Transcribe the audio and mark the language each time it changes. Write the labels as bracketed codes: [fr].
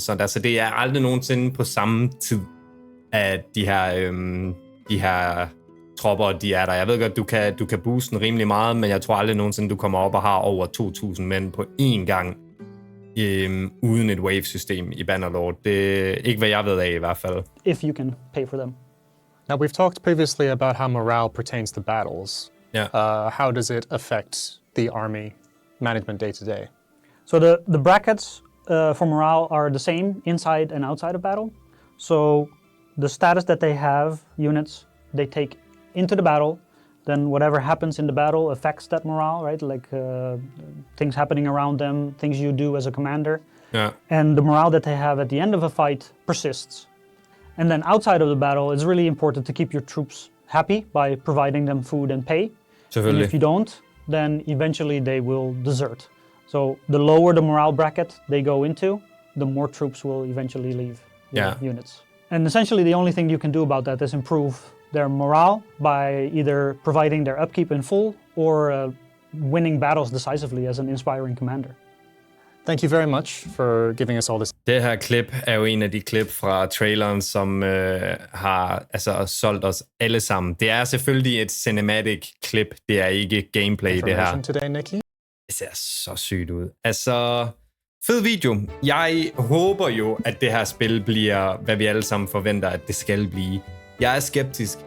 [da] Så det er aldrig nogensinde på samme tid, at de her tropper, de er der. Jeg ved godt, du kan booste den rimelig meget, men jeg tror aldrig nogensinde, du kommer op og har over 2.000 mænd på én gang, uden et wave-system i Bannerlord. Det er ikke, hvad jeg ved af i hvert fald. [en] If you can pay for them. Now, we've talked previously about how morale pertains to battles. Yeah. How does it affect the army management day to day? So the brackets for morale are the same inside and outside of battle. So the status that they have, units, they take into the battle, then whatever happens in the battle affects that morale, right? Like things happening around them, things you do as a commander. Yeah. And the morale that they have at the end of a fight persists. And then outside of the battle, it's really important to keep your troops happy by providing them food and pay. And if you don't, then eventually they will desert. So the lower the morale bracket they go into, the more troops will eventually leave your units. And essentially the only thing you can do about that is improve their morale by either providing their upkeep in full or winning battles decisively as an inspiring commander. Thank you very much for giving us all this. [da] Det her klip er jo en af de klip fra traileren, som har solgt os alle sammen. Det er selvfølgelig et cinematic klip. Det er ikke gameplay, det her. [en] Today, Nicky. [da] Det ser så sygt ud. Fed video. Jeg håber jo, at det her spil bliver, hvad vi alle sammen forventer, at det skal blive. Jeg er skeptisk.